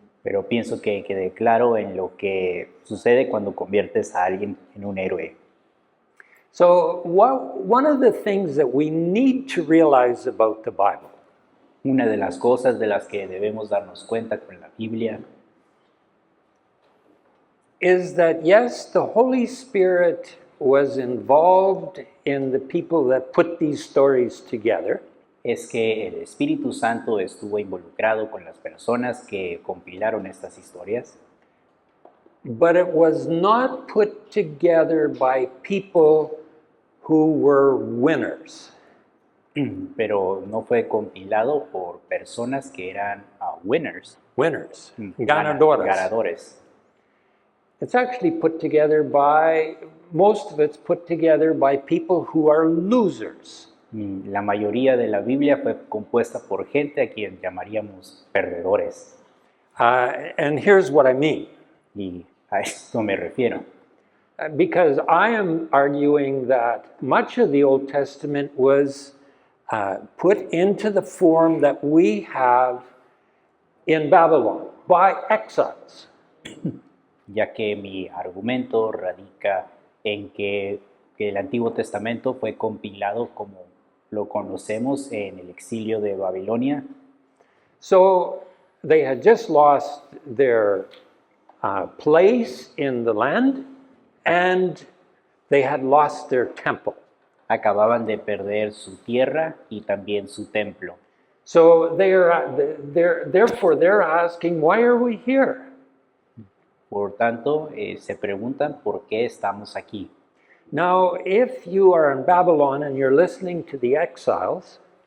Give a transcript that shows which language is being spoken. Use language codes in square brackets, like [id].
[es] Pero pienso que quede claro en lo que sucede cuando conviertes a alguien en un héroe. [en] So one of the things that we need to realize about the Bible [es] Una de las cosas de las que debemos darnos cuenta con la Biblia [en] is that, yes, the Holy Spirit was involved in the people that put these stories together, [es] es que el Espíritu Santo estuvo involucrado con las personas que compilaron estas historias, [en] but it was not put together by people who were winners. [es] pero no fue compilado por personas que eran winners, [en] Winners, [es] gana- ganadoras. ganadores. [en] It's actually put together by, most of it's put together by people who are losers. [es] La mayoría de la Biblia fue compuesta por gente a quien llamaríamos perdedores. [en] And here's what I mean. [es] Y a esto me refiero. [en] Because I am arguing that much of the Old Testament was put into the form that we have in Babylon by exiles. [es] Ya que mi argumento radica en que el Antiguo Testamento fue compilado como lo conocemos en el exilio de Babilonia. [en] So they had just lost their place in the land and they had lost their temple. [es] Acababan de perder su tierra y también su templo. [en] So therefore they're asking, why are we here? [es] Por tanto, se preguntan por qué estamos aquí. [en] Now, if you are in Babylon and you're listening to the exiles,